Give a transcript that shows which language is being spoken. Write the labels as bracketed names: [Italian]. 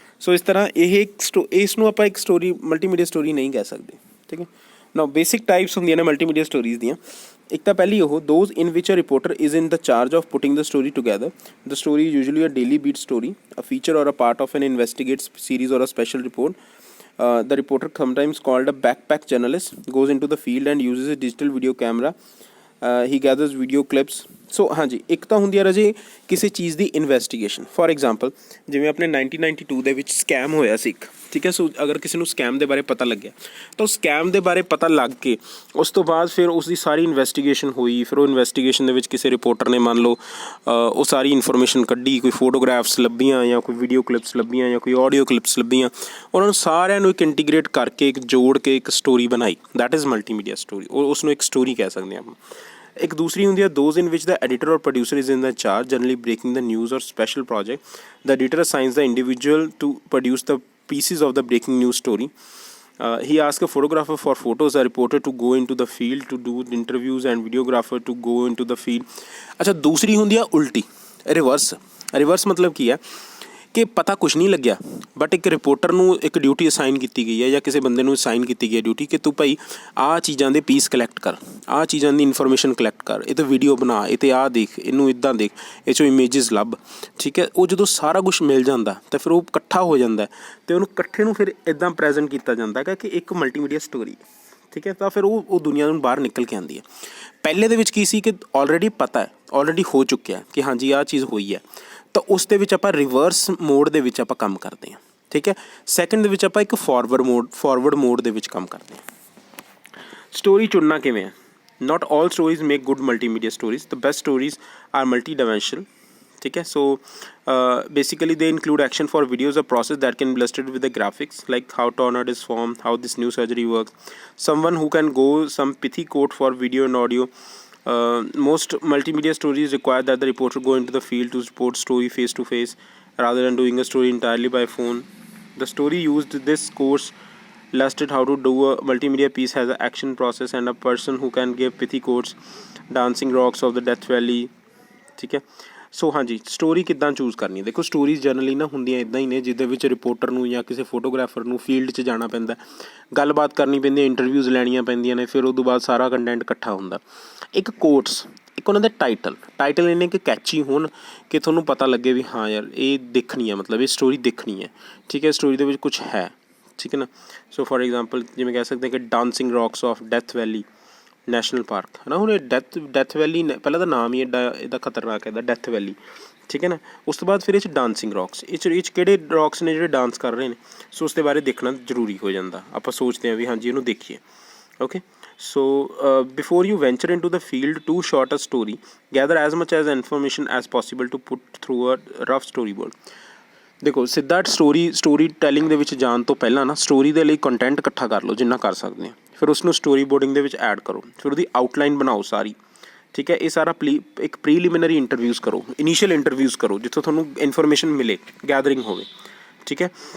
[Punjabi] ਸੋ ਇਸ ਤਰ੍ਹਾਂ ਇਸ ਨੂੰ ਆਪਾਂ ਇੱਕ ਸਟੋਰੀ ਮਲਟੀਮੀਡੀਆ ਸਟੋਰੀ ਨਹੀਂ ਕਹਿ ਸਕਦੇ, ਠੀਕ ਹੈ। [English] now basic types [Punjabi] ਹੁੰਦੀਆਂ ਨੇ ਮਲਟੀਮੀਡੀਆ ਸਟੋਰੀਜ਼ ਦੀਆਂ। ਇੱਕ ਤਾਂ ਪਹਿਲੀ ਉਹ [English] Those in which a reporter is in the charge of putting the story together. The story is usually a daily beat story, a feature or a part of an investigate series or a special report. The reporter, sometimes called a backpack journalist, goes into the field and uses a digital video camera. He gathers video clips। [Punjabi] ਸੋ ਹਾਂਜੀ, ਇੱਕ ਤਾਂ ਹੁੰਦੀ ਆ ਰਾਜੇ ਕਿਸੇ ਚੀਜ਼ ਦੀ ਇਨਵੈਸਟੀਗੇਸ਼ਨ। ਫੋਰ ਐਗਜ਼ਾਮਪਲ ਜਿਵੇਂ ਆਪਣੇ 1992 ਦੇ ਵਿੱਚ ਸਕੈਮ ਹੋਇਆ ਸੀ ਇੱਕ, ਠੀਕ ਹੈ। ਸੋ ਅਗਰ ਕਿਸੇ ਨੂੰ ਸਕੈਮ ਦੇ ਬਾਰੇ ਪਤਾ ਲੱਗਿਆ ਤਾਂ ਉਹ ਸਕੈਮ ਦੇ ਬਾਰੇ ਪਤਾ ਲੱਗ ਕੇ ਉਸ ਤੋਂ ਬਾਅਦ ਫਿਰ ਉਸ ਦੀ ਸਾਰੀ ਇਨਵੈਸਟੀਗੇਸ਼ਨ ਹੋਈ। ਫਿਰ ਉਹ ਇਨਵੈਸਟੀਗੇਸ਼ਨ ਦੇ ਵਿੱਚ ਕਿਸੇ ਰਿਪੋਰਟਰ ਨੇ ਮੰਨ ਲਓ ਉਹ ਸਾਰੀ ਇਨਫੋਰਮੇਸ਼ਨ ਕੱਢੀ, ਕੋਈ ਫੋਟੋਗ੍ਰਾਫਸ ਲੱਭੀਆਂ ਜਾਂ ਕੋਈ ਵੀਡੀਓ ਕਲਿੱਪਸ ਲੱਭੀਆਂ ਜਾਂ ਕੋਈ ਆਡੀਓ ਕਲਿੱਪਸ ਲੱਭੀਆਂ, ਉਹਨਾਂ ਨੂੰ ਸਾਰਿਆਂ ਨੂੰ ਇੱਕ ਇੰਟੀਗ੍ਰੇਟ ਕਰਕੇ, ਇੱਕ ਜੋੜ ਕੇ ਇੱਕ ਸਟੋਰੀ ਬਣਾਈ। [English] That is multimedia story. [Punjabi] ਉਸ ਨੂੰ ਇੱਕ ਸਟੋਰੀ ਕਹਿ ਸਕਦੇ ਹਾਂ ਆਪਾਂ। ਇੱਕ ਦੂਸਰੀ ਹੁੰਦੀ ਹੈ [English] Those in which the editor or producer is in the charge, generally breaking the news or special project. The editor assigns the individual to produce the pieces of the breaking news story। He asks a photographer for photos, a reporter to go into the field to do interviews and videographer to go into the field। [Punjabi] ਅੱਛਾ, ਦੂਸਰੀ ਹੁੰਦੀ ਆ ਉਲਟੀ, reverse ਮਤਲਬ ਕੀ ਹੈ ਕਿ ਪਤਾ ਕੁਛ ਨਹੀਂ ਲੱਗਿਆ ਬਟ ਇੱਕ ਰਿਪੋਰਟਰ ਨੂੰ ਇੱਕ ਡਿਊਟੀ ਅਸਾਈਨ ਕੀਤੀ ਗਈ ਹੈ ਜਾਂ ਕਿਸੇ ਬੰਦੇ ਨੂੰ ਅਸਾਈਨ ਕੀਤੀ ਗਈ ਹੈ ਡਿਊਟੀ ਕਿ ਤੂੰ ਭਾਈ ਆਹ ਚੀਜ਼ਾਂ ਦੇ ਪੀਸ ਕਲੈਕਟ ਕਰ, ਆਹ ਚੀਜ਼ਾਂ ਦੀ ਇਨਫੋਰਮੇਸ਼ਨ ਕਲੈਕਟ ਕਰ, ਇਹ 'ਤੇ ਵੀਡੀਓ ਬਣਾ, ਇਹ 'ਤੇ ਆਹ ਦੇਖ, ਇਹਨੂੰ ਇੱਦਾਂ ਦੇਖ, ਇਹ 'ਚੋਂ ਇਮੇਜਿਸ ਲੱਭ, ਠੀਕ ਹੈ। ਉਹ ਜਦੋਂ ਸਾਰਾ ਕੁਛ ਮਿਲ ਜਾਂਦਾ ਤਾਂ ਫਿਰ ਉਹ ਇਕੱਠਾ ਹੋ ਜਾਂਦਾ ਅਤੇ ਉਹਨੂੰ ਇਕੱਠੇ ਨੂੰ ਫਿਰ ਇੱਦਾਂ ਪ੍ਰੈਜ਼ੈਂਟ ਕੀਤਾ ਜਾਂਦਾ ਹੈਗਾ ਕਿ ਇੱਕ ਮਲਟੀਮੀਡੀਆ ਸਟੋਰੀ, ਠੀਕ ਹੈ। ਤਾਂ ਫਿਰ ਉਹ ਦੁਨੀਆ ਨੂੰ ਬਾਹਰ ਨਿਕਲ ਕੇ ਆਉਂਦੀ ਹੈ। ਪਹਿਲੇ ਦੇ ਵਿੱਚ ਕੀ ਸੀ ਕਿ ਆਲਰੇਡੀ ਪਤਾ ਹੈ, ਆਲਰੇਡੀ ਹੋ ਚੁੱਕਿਆ ਕਿ ਹਾਂਜੀ ਆਹ ਚੀਜ਼ ਹੋਈ ਹੈ, ਤਾਂ ਉਸ ਦੇ ਵਿੱਚ ਆਪਾਂ ਰਿਵਰਸ ਮੋਡ ਦੇ ਵਿੱਚ ਆਪਾਂ ਕੰਮ ਕਰਦੇ ਹਾਂ, ਠੀਕ ਹੈ। ਸੈਕਿੰਡ ਦੇ ਵਿੱਚ ਆਪਾਂ ਇੱਕ ਫਾਰਵਰਡ ਮੋਡ ਦੇ ਵਿੱਚ ਕੰਮ ਕਰਦੇ ਹਾਂ। ਸਟੋਰੀ ਚੁਣਨਾ ਕਿਵੇਂ ਹੈ? [English] Not all stories make good multimedia stories. The best stories are multidimensional, [Punjabi] ਠੀਕ ਹੈ। [English] So basically they include action for videos, a process that can be illustrated with the graphics like how tornado is formed, how this new surgery works, someone who can go some pithy quote for video and audio। Most multimedia stories require that the reporter go into the field to report story face to face rather than doing a story entirely by phone। The story used this course illustrated how to do a multimedia piece has an action process and a person who can give pithy quotes, dancing rocks of the Death Valley, [Punjabi] ਠੀਕ ਹੈ। ਸੋ ਹਾਂਜੀ, story ਕਿੱਦਾਂ choose ਕਰਨੀ ਹੈ? ਦੇਖੋ stories generally ਨਾ ਹੁੰਦੀਆਂ ਇੱਦਾਂ ਹੀ ਨੇ ਜਿਹਦੇ ਵਿੱਚ ਰਿਪੋਰਟਰ ਨੂੰ ਜਾਂ ਕਿਸੇ ਫੋਟੋਗ੍ਰਾਫਰ ਨੂੰ ਫੀਲਡ 'ਚ ਜਾਣਾ ਪੈਂਦਾ, ਗੱਲਬਾਤ ਕਰਨੀ ਪੈਂਦੀ ਹੈ, ਇੰਟਰਵਿਊਜ਼ ਲੈਣੀਆਂ ਪੈਂਦੀਆਂ ਨੇ, ਫਿਰ ਉਹ ਤੋਂ ਬਾਅਦ ਸਾਰਾ ਕੰਟੈਂਟ ਇਕੱਠਾ ਹੁੰਦਾ। ਇੱਕ ਕੋਟਸ, ਇੱਕ ਉਹਨਾਂ ਦੇ ਟਾਈਟਲ ਇੰਨੇ ਕਿ ਕੈਚੀ ਹੋਣ ਕਿ ਤੁਹਾਨੂੰ ਪਤਾ ਲੱਗੇ ਵੀ ਹਾਂ ਯਾਰ ਇਹ ਦੇਖਣੀ ਹੈ, ਮਤਲਬ ਇਹ ਸਟੋਰੀ ਦੇਖਣੀ ਹੈ, ਠੀਕ ਹੈ। ਸਟੋਰੀ ਦੇ ਵਿੱਚ ਕੁਛ ਹੈ, ਠੀਕ ਹੈ ਨਾ। ਸੋ ਫੋਰ ਐਗਜ਼ਾਮਪਲ ਜਿਵੇਂ ਕਹਿ ਸਕਦੇ ਕਿ dancing rocks of death valley national park ਹੈ ਨਾ। ਹੁਣ ਇਹ ਡੈਥ ਵੈਲੀ ਪਹਿਲਾਂ ਤਾਂ ਨਾਮ ਹੀ ਇਹਦਾ ਖਤਰਨਾਕ ਹੈ, ਡੈਥ ਵੈਲੀ, ਠੀਕ ਹੈ ਨਾ। ਉਸ ਤੋਂ ਬਾਅਦ ਫਿਰ ਇਹ 'ਚ ਡਾਂਸਿੰਗ ਰੌਕਸ, ਇਹ 'ਚ ਕਿਹੜੇ ਰੌਕਸ ਨੇ ਜਿਹੜੇ ਡਾਂਸ ਕਰ ਰਹੇ ਨੇ, ਸੋ ਉਸ ਦੇ ਬਾਰੇ ਦੇਖਣਾ ਜ਼ਰੂਰੀ ਹੋ ਜਾਂਦਾ। ਆਪਾਂ ਸੋਚਦੇ ਹਾਂ ਵੀ ਹਾਂਜੀ ਇਹਨੂੰ ਦੇਖੀਏ, okay. [English] So before you venture into the field to short a story, gather as much as information as possible to put through a rough storyboard। [Punjabi] ਦੇਖੋ ਸਿੱਧਾ ਸਟੋਰੀ ਟੈਲਿੰਗ ਦੇ ਵਿੱਚ ਜਾਣ ਤੋਂ ਪਹਿਲਾਂ ਨਾ ਸਟੋਰੀ ਦੇ ਲਈ ਕੰਟੈਂਟ ਇਕੱਠਾ ਕਰ ਲਓ ਜਿੰਨਾ ਕਰ ਸਕਦੇ ਹਾਂ, ਫਿਰ ਉਸਨੂੰ ਸਟੋਰੀ ਬੋਰਡਿੰਗ ਦੇ ਵਿੱਚ ਐਡ ਕਰੋ, ਫਿਰ ਉਹਦੀ ਆਊਟਲਾਈਨ ਬਣਾਓ ਸਾਰੀ, ਠੀਕ ਹੈ। ਇਹ ਸਾਰਾ ਇੱਕ ਪ੍ਰੀਲਿਮਿਨਰੀ ਇੰਟਰਵਿਊਜ਼ ਕਰੋ, ਇਨੀਸ਼ੀਅਲ ਇੰਟਰਵਿਊਜ਼ ਕਰੋ ਜਿੱਥੋਂ ਤੁਹਾਨੂੰ ਇਨਫੋਰਮੇਸ਼ਨ ਮਿਲੇ, ਗੈਦਰਿੰਗ ਹੋਵੇ, ਠੀਕ ਹੈ।